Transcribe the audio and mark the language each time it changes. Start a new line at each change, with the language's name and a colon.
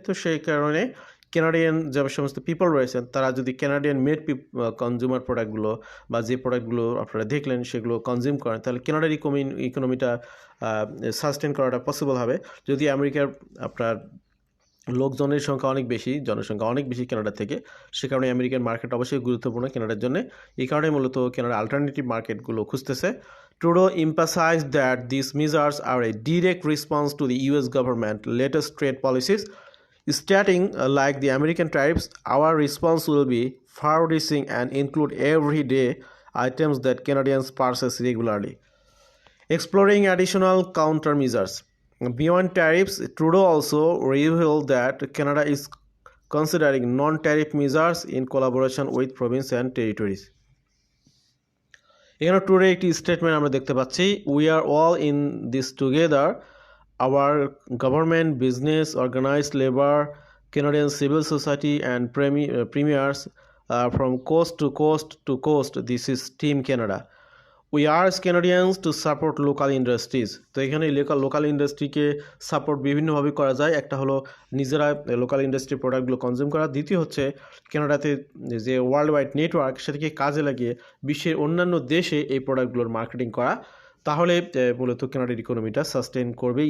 Bangla: তো সেই কারণে কানাডিয়ান যে সমস্ত পিপল রয়েছেন তারা যদি কানাডিয়ান মেড কনজিউমার প্রোডাক্টগুলো বা যে প্রোডাক্টগুলো আপনারা দেখলেন সেগুলো কনজিউম করেন, তাহলে কানাডার ইকোনমিটা সাস্টেন করাটা পসিবল হবে। যদি আমেরিকার আপনার লোকজনের সংখ্যা অনেক বেশি, জনসংখ্যা অনেক বেশি কানাডা থেকে, সে কারণে আমেরিকান মার্কেট অবশ্যই গুরুত্বপূর্ণ কানাডার জন্য। এই কারণে মূলত কানাডা অল্টারনেটিভ মার্কেটগুলো খুঁজতেছে।
English: Trudeau emphasized that these measures are a direct response to the US government latest trade policies, stating like the American tariffs, our response will be far-reaching and include everyday items that Canadians purchase regularly. Exploring additional countermeasures. Beyond tariffs, Trudeau also revealed that Canada is considering non-tariff measures in collaboration with provinces and territories.
Bangla: এখানে ট্রুডোর একটি statement আমরা দেখতে পাচ্ছি,
English: We are all in this together, our government, business, organised labour, Canadian civil society and premiers from coast to coast. This is Team Canada. We urge Canadians to support local industries.
Bangla: তো এখানে local ইন্ডাস্ট্রিকে support বিভিন্নভাবে করা যায়। একটা হলো নিজেরা local industry প্রোডাক্টগুলো consume করা, দ্বিতীয় হচ্ছে কানাডাতে যে ওয়ার্ল্ড ওয়াইড নেটওয়ার্ক সেটাকে কাজে লাগিয়ে বিশ্বের অন্যান্য দেশে এই প্রোডাক্টগুলোর মার্কেটিং করা, তাহলে মূলত কানাডার ইকোনমিটা সাস্টেন করবে।